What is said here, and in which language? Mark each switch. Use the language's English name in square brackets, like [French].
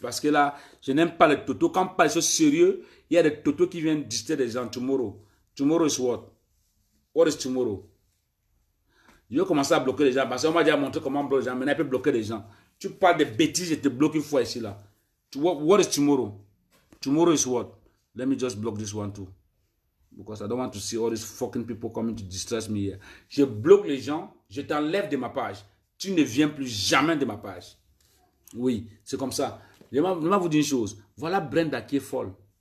[French] Parce que là, je n'aime pas les totos. Quand on parle de choses sérieux, il y a des totos qui viennent distraire des gens. Tomorrow. Tomorrow is what? What is tomorrow? Je vais commencer à bloquer les gens. Parce qu'on m'a déjà montré comment bloquer les gens. Maintenant, il peut bloquer les gens. Tu parles de bêtises, je te bloque une fois ici là. [English] What is tomorrow? Tomorrow is what? Let me just block this one too. Because I don't want to see all these fucking people coming to distress me here. [French] Je bloque les gens, je t'enlève de ma page. Tu ne viens plus jamais de ma page. Oui, c'est comme ça. Je vais vous dire une chose. Voilà Brenda qui est folle.